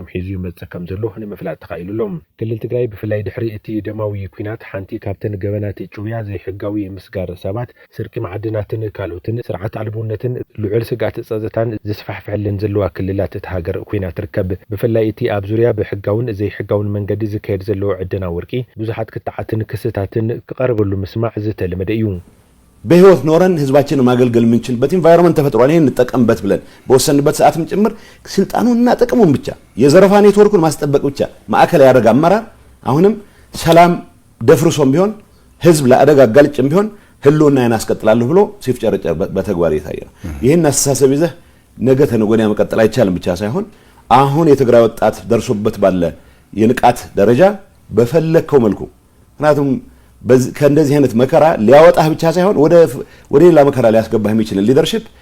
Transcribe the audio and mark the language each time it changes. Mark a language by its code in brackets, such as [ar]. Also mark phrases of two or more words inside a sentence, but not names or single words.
[ti] ሒዙ ይመጽእ ከም ዘሎ ንምፍላጥ ተኻኢሉሎም ክልል ትግራይ ብፍላይ ድሕሪ እቲ ደማዊ ኩናት ሓንቲ ካብተን ገበናት ጭውያ ዘይሕጋዊ ምስጋር ሰባት ስርቂ ማዕድናትን ካልኦትን ስርዓት አልቦነትን ልዑል ስጋት ጸጥታን ዝስፋሕፍሕልን ዘለዋ ክልላት እቲ ሃገር ኩናት ትርከብ ብፍላይ እቲ ኣብ ዙርያ ብሕጋውን ዘይሕጋውን መንገዲ ዝካየድ ዘለዎ ዕድና ወርቂ ብዙሓት ክትዓትን ክስታትን ክቐርበሉ ምስማዕ ዝተለመደ እዩ [am] በህይወት ኖረን ህዝባችንን ማገልገል ምንችልበት ኢንቫይሮንመንት ተፈጥሯል ይሄን እንጠቀምበት ብለን በወሰንበት ሰዓትም ጭምር ስልጣኑና ጥቅሙን ብቻ የዘረፋ ኔትወርኩን ማስጠበቅ ብቻ ማዕከል ያደረገ አመራር አሁንም ሰላም ደፍርሶም ቢሆን ህዝብ ለአደጋ ጋልጭም ቢሆን ህልውና ያናስቀጥላሉ ብሎ ሲፍጨረጨር በተግባር ይታያል ይሄን አስተሳሰብ ይዘህ ነገ ተነጎዳ መቀጠል አይቻልም ብቻ ሳይሆን አሁን የትግራይ ወጣት ደርሶበት ባለ የንቃት ደረጃ በፈለከው መልኩ ምክንያቱም ከእንደዚህ አይነት መከራ ሊያወጣህ ብቻ ሳይሆን ወደ ሌላ መከራ ሊያስገባህ የሚችል ሊደርሺፕ